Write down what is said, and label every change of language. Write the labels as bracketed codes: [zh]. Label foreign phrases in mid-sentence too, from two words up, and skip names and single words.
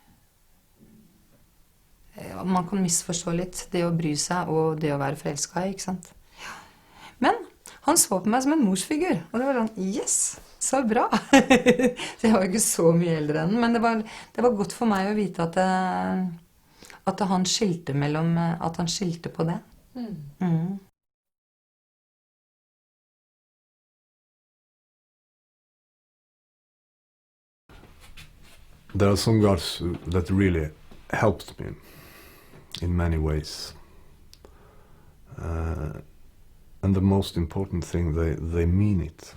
[no] Man kan misforstå litt det å bry seg og det å være forelsket, ikke sant? Men han så på meg som en morsfigur, og det var sånn, yes, så bra! Så jeg var ikke så mye eldre enn, men det var godt for meg å vite at han skilte mellom, at han skilte på det. [en] There are some guards that really helped me in many ways. And the most important thing, they mean it.